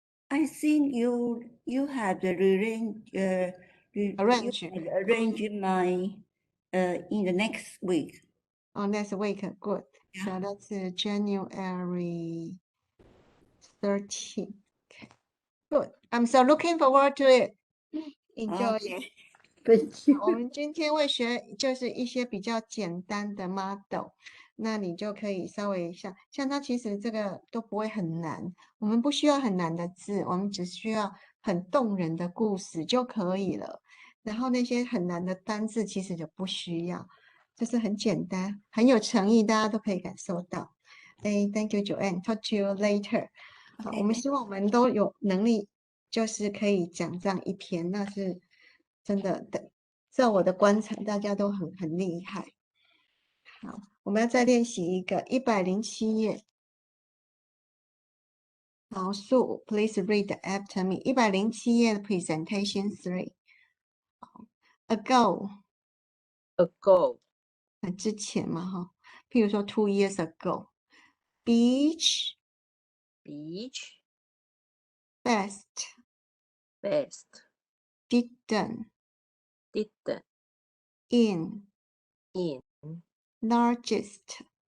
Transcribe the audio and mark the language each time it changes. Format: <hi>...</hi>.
<en>I think you have the arrange my in the next week. Oh, next week, good. Yeah. So that's January 13th. Okay, good. I'm so looking forward to it. Enjoy. Okay. Thank you.</en> <zh>我们今天会学就是一些比较简单的 model， 那你就可以稍微像它其实这个都不会很难，我们不需要很难的字，我们只需要很动人的故事就可以了。然后那些很难的单字其实就不需要，就是很简单，很有诚意，大家都可以感受到。</zh> <en>Thank you, Joanne. Talk to you later.</en> <zh>好，我们希望我们都有能力，就是可以讲这样一篇，那是真的。在我的观察，大家都很厉害。好，我们要再练习一个107页。好，数</zh> <en>，please read after me。</en> <zh>107页的</zh> <en>presentation 3。 Ago，</en> <zh>之前嘛，哈，譬如说</zh> <en>2 years ago。Beach， best， didn't， in， largest，</en>